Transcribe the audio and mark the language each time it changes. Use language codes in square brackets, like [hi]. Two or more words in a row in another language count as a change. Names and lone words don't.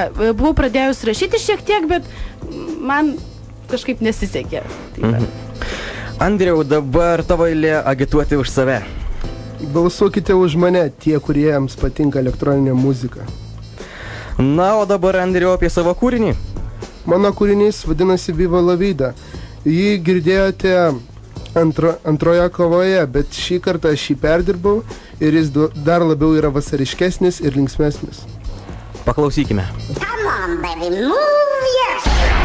[lt] Buvau pradėjus rašyti šiek tiek, bet man kažkaip nesisekė. Andriau, dabar tavo eilė agituoti už save. Balsuokite už mane, tie, kuriems patinka elektroninė muzika. Na, o dabar, Andriau, apie savo kūrinį. Mano kūrinys vadinasi Viva la vida. Jį girdėjote antroje kovoje, bet šį kartą aš jį perdirbau ir jis dar labiau yra vasariškesnis ir linksmesnis. Paklausykime. [en] Come on, baby, move yourself.